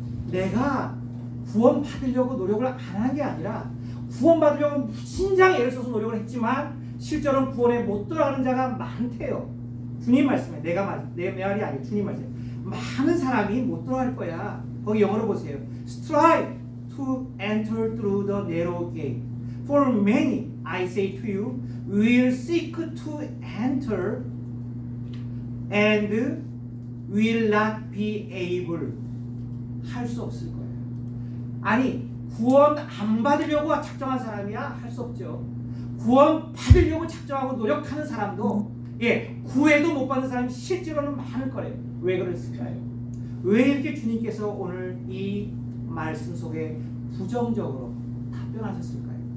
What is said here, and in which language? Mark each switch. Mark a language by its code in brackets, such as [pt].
[ko] 내가 구원 받으려고 노력을 안 한 게 아니라 구원 받으려고 무진장에 애를 써서 노력을 했지만 실제로는 구원에 못 들어가는 자가 많대요. 주님 말씀에 내 말이 아니에요. 주님 말씀에 많은 사람이 못 들어갈 거야. 거기 영어로 보세요. [en] Strive to enter through the narrow gate. For many, I say to you, will seek to enter and will not be able. [ko] 할 수 없을 거예요. 아니 구원 안 받으려고 작정한 사람이야 할 수 없죠. 구원 받으려고 작정하고 노력하는 사람도 구해도 못 받는 사람이 실제로는 많을 거예요. 왜 그랬을까요? 왜 이렇게 주님께서 오늘 이 말씀 속에 부정적으로 답변하셨을까요?